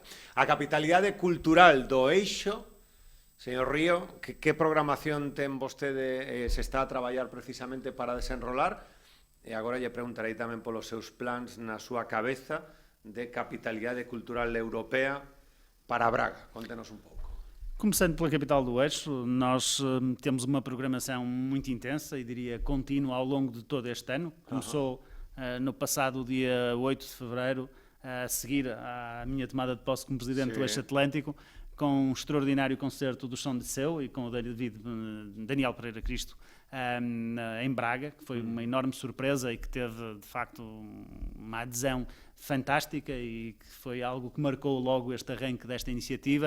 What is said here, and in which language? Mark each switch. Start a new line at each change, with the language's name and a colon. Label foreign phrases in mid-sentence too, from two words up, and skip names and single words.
Galician: A capitalidade cultural do Eixo, señor Río, que programación ten vostede, se está a traballar precisamente para desenrolar? E agora lle preguntarei tamén polos seus plans na súa cabeza de capitalidade cultural europea para Braga. Conte-nos un pouco.
Portuguese: Começando pela capital do Eixo, nós temos uma programação muito intensa e diria contínua ao longo de todo este ano. Começou no passado dia 8 de fevereiro, a seguir à minha tomada de posse como Presidente do Eixo Atlântico, com um extraordinário concerto do Som de Seu e com o Daniel Pereira Cristo em Braga, que foi uma enorme surpresa e que teve, de facto, uma adesão fantástica e que foi algo que marcou logo este arranque desta iniciativa.